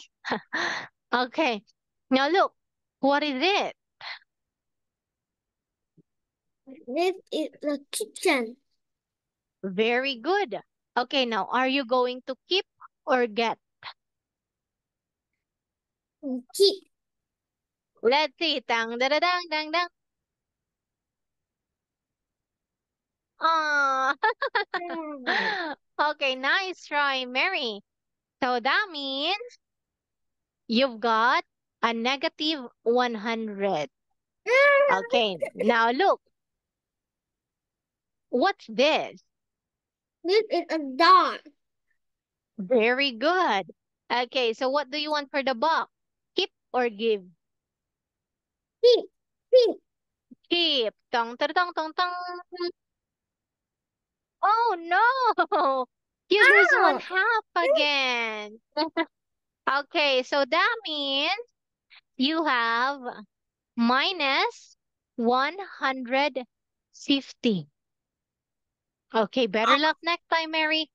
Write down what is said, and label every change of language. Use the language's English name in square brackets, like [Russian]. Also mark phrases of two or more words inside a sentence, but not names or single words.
[English] Okay, now look, what is it? This is the kitchen. Very good. Okay, now are you going to keep or get? Keep. Let's see. Dang, da, da, dang, dang, dang. Ah. Mm. Okay, nice try, Mary. So that means you've got a negative 100. Okay, now look, what's this? This is a dog. Very good. Okay, so what do you want for the box? Keep or give? Keep. Keep. Keep. Tong, tong, tong, tong, tong. Oh no! You lose one Oh. half again. Okay, so that means you have minus 150. Okay, better luck next time, Mary.